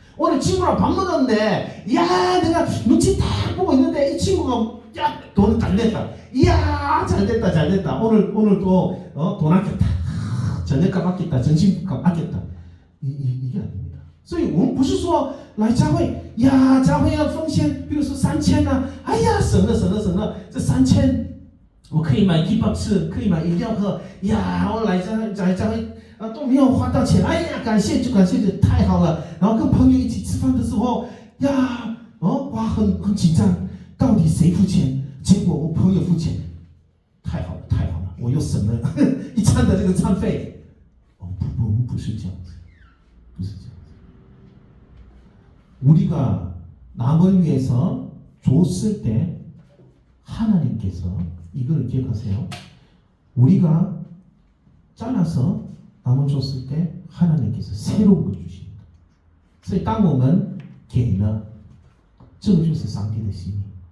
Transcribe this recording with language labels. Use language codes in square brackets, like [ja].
[ko] 오늘 친구랑 밥 먹었는데 야 내가 눈치 딱 보고 있는데 이 친구가 야 돈 잘 냈다 이야 잘됐다 오늘 또 돈 아꼈다 저녁값 아꼈다 점심값 아꼈다 이게 아닙니다. [zh] 所以我们不是说来教会呀教会要奉献比如说3000啊哎呀省了这3000我可以买 keep up 吃可以买饮料喝呀我来教会都没有花到钱，哎呀，感谢太好了。然后跟朋友一起吃饭的时候，呀，哇，很紧张，到底谁付钱？结果我朋友付钱，太好了，我又省了一餐的这个餐费。我们不是这样子，不是这样子。 [ko] 우리가 남을 위해서 줬을 때 하나님께서 이걸 기억하세요. 우리가 잘라서 남을 줬을 때 하나님께서 새로운 걸 주십니다. [zh] 所以当我们给了，这个就是上帝的心意。